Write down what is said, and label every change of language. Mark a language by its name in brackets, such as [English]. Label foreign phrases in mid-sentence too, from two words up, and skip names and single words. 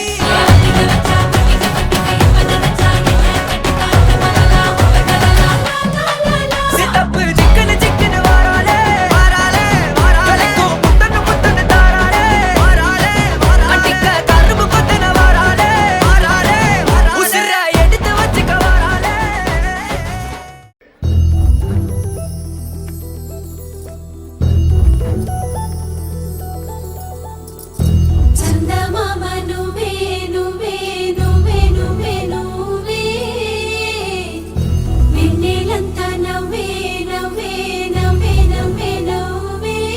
[Tamil] சித்தப்பு சிக்கனு சிக்கனு வாராலே வாராலே வாராலே முத்தன்னு முத்தன்னு தாராலே வாராலே கட்டிக்க கரும்பு கொத்தன வாராலே வாராலே உசிர எடுத்து வச்சுக்க வாராலே [Telugu] చందమామ నువ్వే నువ్వే నువ్వే నువ్వే నువ్వే వెన్నెలంతా నవ్వే నవ్వే నవ్వే నవ్వే నవ్వే